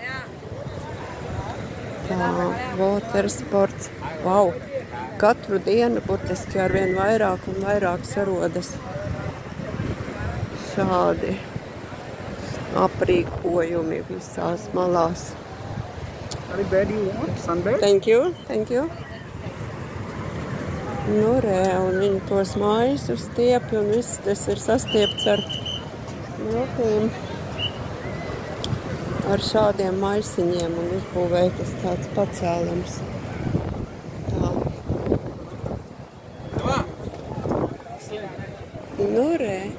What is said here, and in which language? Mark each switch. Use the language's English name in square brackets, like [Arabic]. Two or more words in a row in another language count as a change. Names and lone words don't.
[English] Tā, water sports. Wow! [Latvian] Katru dienu burtiski arvien vairāk un vairāk sarodas šādi aprīkojumi visās malās. [English] Thank you, thank you. [Latvian] Nu, re, un viņi tos maisus stiepj, un viss tas ir sastiepts ar miltīm, ar šādiem maisiņiem, un uzbūvētas tāds pacēlams. Nu, re.